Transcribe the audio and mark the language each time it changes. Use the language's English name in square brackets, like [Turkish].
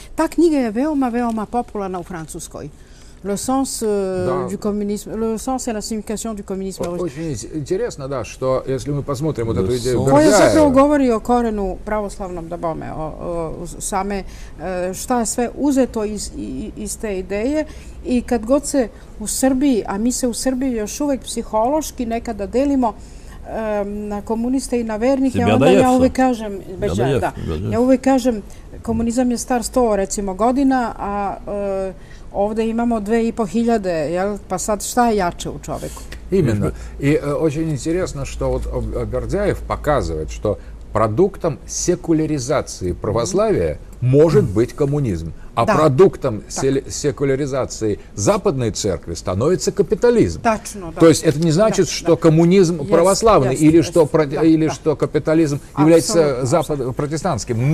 [Serbian] Ta knjiga je veoma, veoma popularna u Francuskoj. [French] Le sens du communisme, le sens et la signification du communisme. [Russian] Очень интересно, да, что если мы посмотрим вот эту идею Бердяева... [Serbian] Koja zapravo govori o korenu pravoslavnom, da bome, same šta je sve uzeto iz te ideje, i kad god se u Srbiji, a mi se u Srbiji još uvek psihološki nekada delimo na komuniste i na vernike, onda ja uvek kažem, ja uvek kažem, komunizam je star 100 recimo godina, a ovdje imamo 2500, pa sad šta je jače u čoveku? [Russian] Именно. И очень интересно, что вот Бердяев показывает, что продуктом секуляризации православия может быть коммунизм, а продуктом секуляризации Западной Церкви становится капитализм. Точно, да. То есть это не значит, что коммунизм православный или что капитализм является протестантским.